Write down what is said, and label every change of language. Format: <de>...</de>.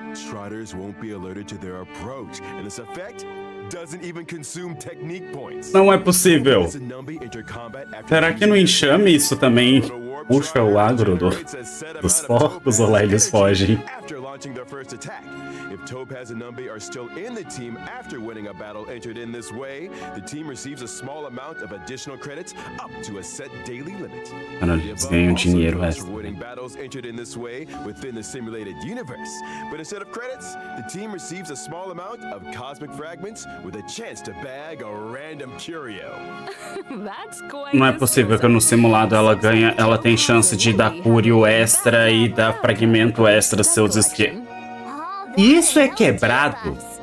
<en>Trotters won't be alerted to their approach, and this effect doesn't even consume technique points.</en> <pt>Não é possível.</pt> <en>As a Numby enter combat after</en> <pt>Será que no enxame isso também puxa o agro dos porcos ou lá eles fogem?</pt> <en>After launching their first attack, if Topaz and Numby are still in the team after winning a battle entered in this way, the team receives a small amount of additional credits up to a set daily limit.</en> <pt>Mano, eles ganham dinheiro</pt> <en>After</en> <pt>extra.</pt> <en>winning battles entered in this way within the simulated universe, but instead of credits, the team receives a small amount of cosmic fragments with a chance to bag a random curio.</en> <pt>Não é possível que no simulado ela tem chance de dar curio extra e dar fragmento extra seus esquemas. Isso é quebrado.</pt>